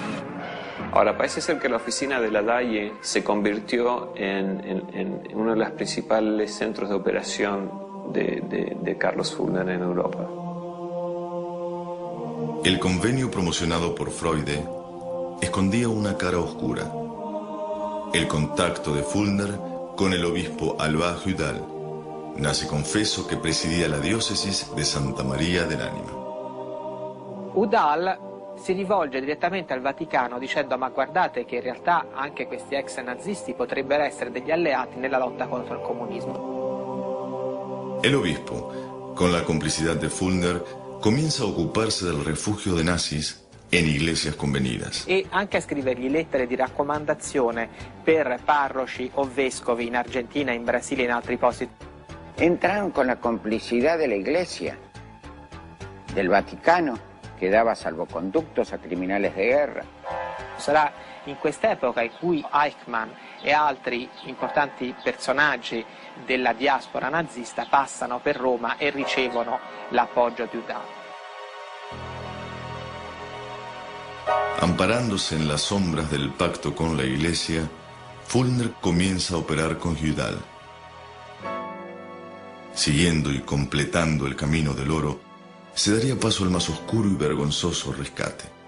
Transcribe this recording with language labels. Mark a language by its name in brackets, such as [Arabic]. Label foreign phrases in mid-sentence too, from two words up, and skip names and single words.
[Spanish] Ahora, parece ser que la oficina de la DAIE se convirtió en uno de los principales centros de operación de Carlos Fulner en Europa. El convenio promocionado por Freud escondía una cara oscura: el contacto de Fulner con el obispo Alba Judal, nazi confeso [Italian] che presidia la diocesi di Santa Maria dell'Anima. Udall si rivolge direttamente al Vaticano dicendo: ma guardate che in realtà anche questi ex nazisti potrebbero essere degli alleati nella lotta contro il comunismo. [Spanish] El obispo, con la complicidad de Fulner, comienza a ocuparse del refugio de nazis en iglesias convenidas. [Italian] E anche a scrivergli lettere di raccomandazione per parroci o vescovi in Argentina, in Brasile e in altri posti. [Spanish] Entraron con la complicidad de la Iglesia, del Vaticano, [Italian] che dava [Spanish] salvoconductos a criminales de guerra. [Italian] Sarà in quest'epoca in cui Eichmann e altri importanti personaggi della diaspora nazista passano per Roma e ricevono l'appoggio di Udall. [Spanish] Amparándose en las sombras del pacto con la Iglesia, Fulner comienza a operar con Judal. Siguiendo y completando el camino del oro, se daría paso al más oscuro y vergonzoso rescate.